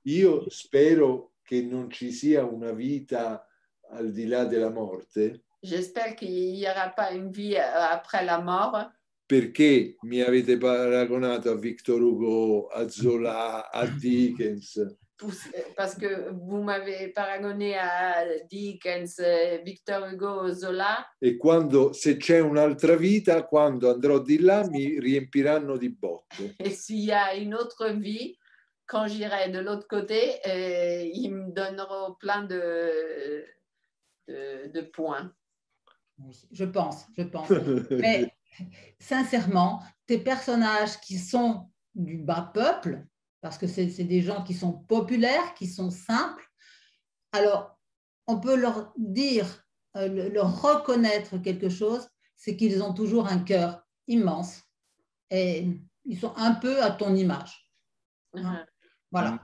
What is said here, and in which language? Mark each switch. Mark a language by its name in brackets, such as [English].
[Italian] Io spero che non ci sia una vita al di là della morte. [French] J'espère qu'il n'y aura pas une vie après la mort. [Italian] Perché mi avete paragonato a Victor Hugo, a Zola, a Dickens? [French] Parce que vous m'avez paragoné à Dickens, Victor Hugo, Zola. [Italian] E quando, se c'è un'altra vita, quando andrò di là mi riempiranno di botte. [French] Et s'il y a une autre vie, quand j'irai de l'autre côté, ils me donneront plein de points. Je pense. Mais sincèrement, tes personnages qui sont du bas peuple, parce que c'est des gens qui sont populaires, qui sont simples, alors on peut leur dire, leur reconnaître quelque chose, c'est qu'ils ont toujours un cœur immense et ils sont un peu à ton image. Voilà.